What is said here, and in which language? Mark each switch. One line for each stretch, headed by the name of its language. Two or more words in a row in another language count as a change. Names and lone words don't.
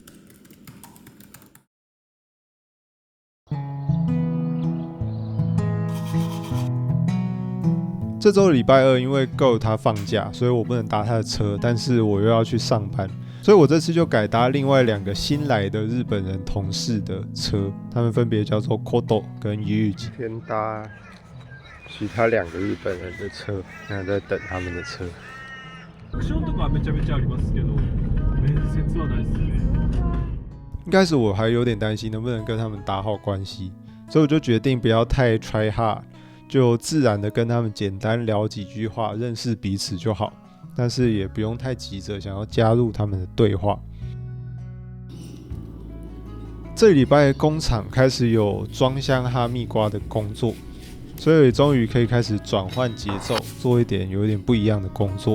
Chinese: 这周礼拜二，因为 Go 他放假，所以我不能搭他的车，但是我又要去上班，所以我这次就改搭另外2个新来的日本人同事的车，他们分别叫做 Kodo 跟 Yuji。先搭其他2个日本人的车，现在在等他们的车。
Japanese: アクションとかはめちゃめちゃありますけど、面接はないですね。
Chinese: 一开始我还有点担心能不能跟他们打好关系，所以我就决定不要太
English: try hard，
Chinese: 就自然的跟他们简单聊几句话，认识彼此就好，但是也不用太急着想要加入他们的对话。这礼拜工厂开始有装箱哈密瓜的工作，所以终于可以开始转换节奏，做一点有点不一样的工作。